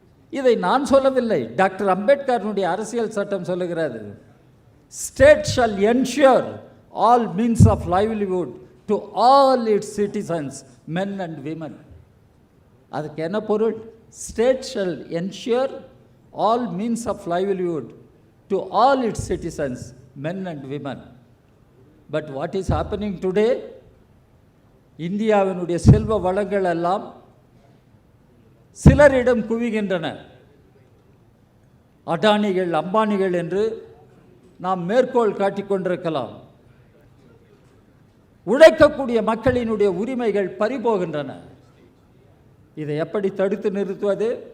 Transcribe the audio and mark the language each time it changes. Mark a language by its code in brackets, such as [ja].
[ta] இதை நான் சொல்லவில்லை, டாக்டர் அம்பேத்கருடைய அரசியல் சட்டம் சொல்லுகிறது. [en] State shall ensure all means of livelihood to all its citizens, men and women. [ta] அதுக்கு என்ன பொருள்? [en] State shall ensure all means of livelihood to all its citizens, men and women. But what is happening today? [ta] இந்தியாவினுடைய செல்வ வளங்கள் எல்லாம் சிலரிடம் குவிகின்றன. அடானிகள், அம்பானிகள் என்று நாம் மேற்கோள் காட்டிக்கொண்டிருக்கலாம். உழைக்கக்கூடிய மக்களினுடைய உரிமைகள் பறிபோகின்றன. இதை எப்படி தடுத்து நிறுத்துவது?